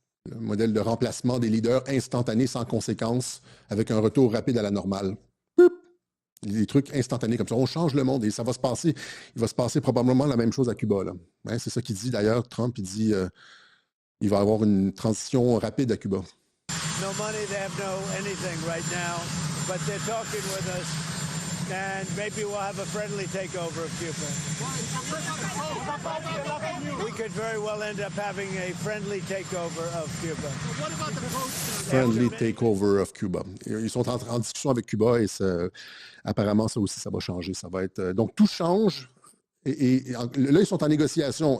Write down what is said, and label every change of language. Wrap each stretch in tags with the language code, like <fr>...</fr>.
<fr>Le modèle de remplacement des leaders instantanés sans conséquences, avec un retour rapide à la normale. Des trucs instantanés comme ça. On change le monde et ça va se passer. Il va se passer probablement la même chose à Cuba. Là. Hein, c'est ça qu'il dit d'ailleurs, Trump. Il dit il va y avoir une transition rapide à Cuba.</fr> <en>No money, they have no anything right now, but they're talking with us, and maybe we'll have a friendly takeover of Cuba. We could very well end up having a friendly takeover of Cuba. What about the posters? Friendly takeover of Cuba.</en> <fr>Ils sont en discussion avec Cuba et apparemment, ça aussi, ça va changer. Ça va être, donc, tout change. Et là, ils sont en négociation.</fr>